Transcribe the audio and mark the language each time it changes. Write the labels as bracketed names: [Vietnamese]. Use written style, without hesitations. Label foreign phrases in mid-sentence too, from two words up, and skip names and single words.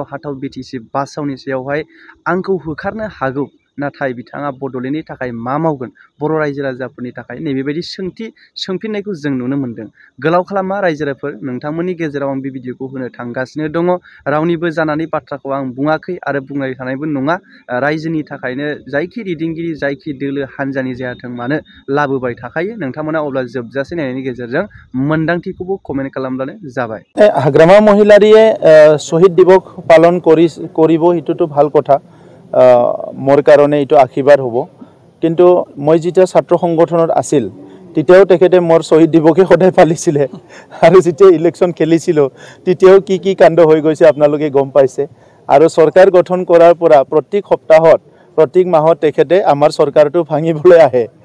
[Bodo] हाथाव बिटिसि बासावनि सायावहाय आंखौ होखारनो हागौ नाथाय बिथाङा बड'लेण्डनि थाखाय मा मावगोन बर' रायजो राजाफोरनि थाखाय नैबेबायदि सोंफिननायखौ जों नुनो मोन्दों गोलाव खालामा रायजोफोर नोंथांमोननि गेजेराव आं बे भिडिअखौ होनो थांगासिनो दङ रावनिबो जानानै बाथ्राखौ आं बुङाखै आरो बुंनाय थानायबो नङा रायजोनि थाखायनो जायखि दैदेनगिरि जायखि दोलो हान्जानि जायाथों मानो लाबोबाय थाखायो नोंथांमोना अब्ला जोबजासे नायनायनि गेजेरजों मोन्दांथिखौबो कमेन्ट खालामब्लानो जाबाय [Assamese] हाग्रामा মহিলাৰীয়ে শহীদ দিৱস পালন কৰিব হিতুটো ভাল কথা মোৰ কাৰণে এইটো আশীৰ্বাদ হ'ব কিন্তু মই যেতিয়া ছাত্ৰ সংগঠনত আছিল তেতিয়াও তেখেতে মোৰ শহীদ দিৱসে সদায় পালিছিলে আৰু যেতিয়া ইলেকশ্যন খেলিছিল তেতিয়াও কি কাণ্ড হৈ গৈছে আপোনালোকে গম পাইছে আৰু চৰকাৰ গঠন কৰাৰ পৰা প্ৰত্যেক সপ্তাহত প্ৰত্যেক মাহত তেখেতে আমাৰ চৰকাৰটো ভাঙিবলৈ আহে